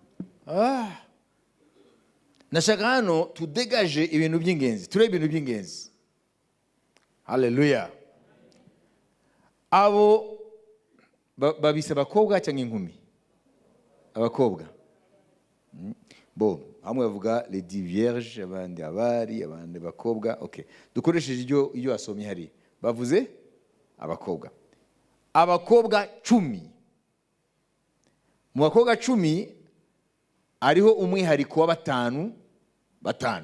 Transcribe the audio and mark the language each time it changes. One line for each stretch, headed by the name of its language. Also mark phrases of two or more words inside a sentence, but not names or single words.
Kinyarwanda: Nashaka hano tudegaje ibintu by'ingenzi, turebe ibintu by'ingenzi. Haleluya. Abo babise abakobwa cyangwa inkumi? Abakobwa. Bo, hamwe bavuga
French: les dix vierges,
Kinyarwanda: abandi abari, abandi bakobwa. Okay. Dukoresheje iyo asomye hari. Bavuze abakobwa. Abakobwa 10. Mu bakobwa 10 ariho umwihariko wa batanu.